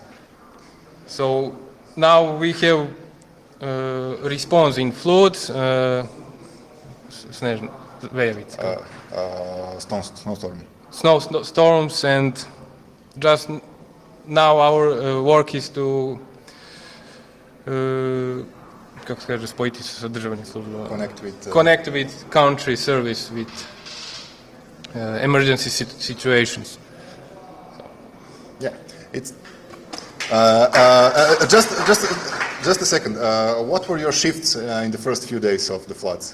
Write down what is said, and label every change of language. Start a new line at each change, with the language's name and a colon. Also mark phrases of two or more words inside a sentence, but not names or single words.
English: So now we have response in floods, snowstorms, and just now our work is to
Serbian: kako se kaže, spojiti se sa državnim službama.
English: Connect with country service with emergency situations. Yeah, it's just a second. What were your shifts in the first few days of the floods?